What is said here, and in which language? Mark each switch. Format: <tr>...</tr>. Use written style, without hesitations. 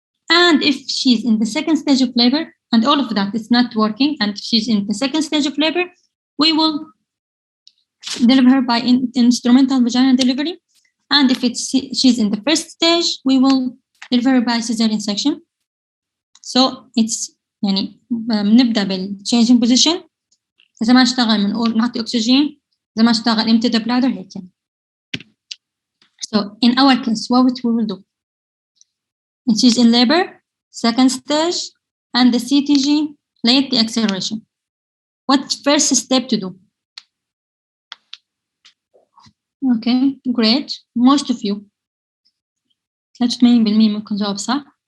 <en>And if she's in the second stage of labor, and all of that is not working, and she's in the second stage of labor, we will deliver her by instrumental vaginal delivery. And if she's in the first stage, we will deliver her by cesarean section. So it's</en> <ar>يعني بنبدا بالchanging position. إذا ما اشتغل بنقول نعطي أكسجين. إذا ما اشتغل</ar> <en>empty the bladder</en> <ar>هيك يعني.</ar> <en>So in our case, what we will do? And she's in labor, second stage, and the CTG late deacceleration. What first step to do? Okay, great. Most of you. 83%</en> <ar>ممكن جواب صح.</ar>